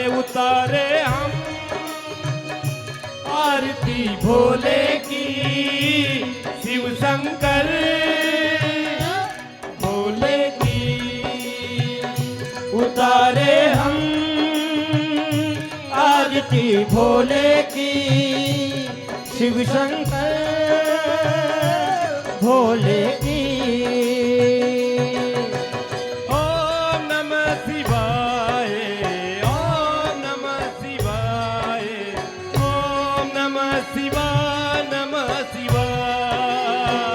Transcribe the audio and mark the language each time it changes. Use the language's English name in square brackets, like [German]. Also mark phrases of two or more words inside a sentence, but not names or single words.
[Hindi] उतारे हम आरती भोले की, शिव शंकर भोले की। उतारे हम आरती भोले की, शिव शंकर भोले की। [Sanskrit] ओम नमः शिवाय, ओम नमः शिवाय, ओम नमः शिवाय, नमः शिवाय।